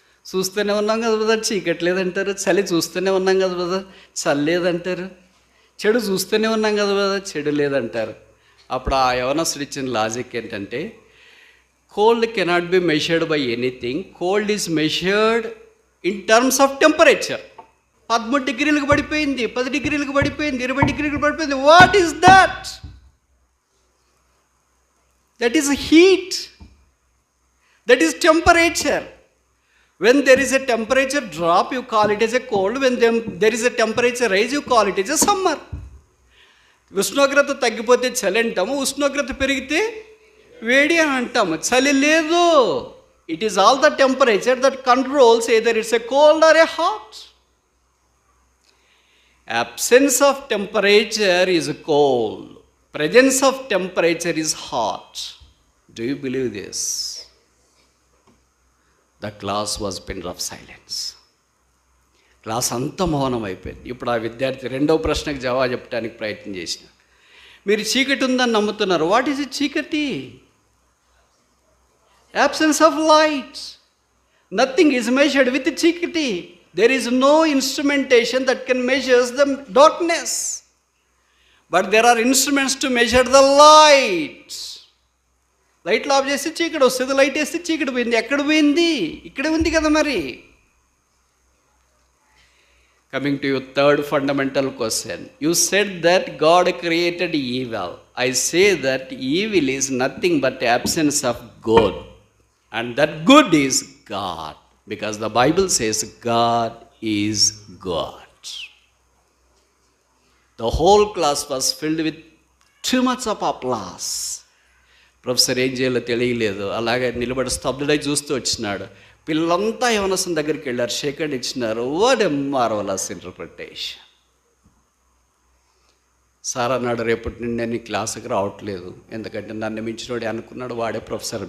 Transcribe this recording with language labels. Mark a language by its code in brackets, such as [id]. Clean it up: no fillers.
[te] చూస్తూనే ఉన్నాం కదా బ్రదర్, చీకటి లేదంటారు. చలి చూస్తూనే ఉన్నాం కదా బ్రదర్, చలి లేదంటారు. చెడు చూస్తూనే ఉన్నాం కదా బ్రదర్, చెడు లేదంటారు. అప్పుడు ఆ యవనస్తుడు ఇచ్చిన లాజిక్ ఏంటంటే, [en] cold cannot be measured by anything. Cold is measured in terms of temperature. [te] 13 డిగ్రీలకు పడిపోయింది, 10 డిగ్రీలకు పడిపోయింది, 20 డిగ్రీలకు పడిపోయింది. [en] What is that? That is heat. That is temperature. When there is a temperature drop, you call it as a cold. When there is a temperature rise, you call it as a summer. [te] ఉష్ణోగ్రత తగ్గిపోతే చలి అంటాము, ఉష్ణోగ్రత పెరిగితే వేడి అని అంటాము. చలి లేదు. [en] It is all the temperature that controls either it's a cold or a hot. Absence of temperature is cold, presence of temperature is hot. Do you believe this? The class was pin of silence. [te] Class అంతా మౌనం అయిపోయింది. ఇప్పుడు ఆ విద్యార్థి రెండవ ప్రశ్నకు జవాబు చెప్పడానికి ప్రయత్నం చేసిన. మీరు చీకటి ఉందని నమ్ముతున్నారు. [en] What is it? చీకటి, absence of light. Nothing is measured with chikati. There is no instrumentation that can measure the darkness, but there are instruments to measure the light. [te] Light of చేస్తే చీకటి వస్తుంది, లైట్ వేస్తే చీకటి పోయింది. ఎక్కడ పోయింది? ఇక్కడే ఉంది కదా మరి. [en] Coming to your third fundamental question, you said that God created evil. I say that evil is nothing but the absence of good. And that good is God, because the Bible says God is God. The whole class was filled with too much of applause. [te] Professor ఏం చేయాలో తెలియలేదు, అలాగే నిలబడి స్తబ్దుడై చూస్తూ వచ్చినాడు. పిల్లలంతా యవనస్తుని దగ్గరికి వెళ్ళారు, షేకండ్ ఇచ్చినారు. [en] What a marvellous interpretation. [te] Sir అన్నాడు, రేపటి నుండి నేను క్లాసుకి రావట్లేదు, ఎందుకంటే నన్ను మించినోడే అనుకున్నాడు, వాడే ప్రొఫెసర్.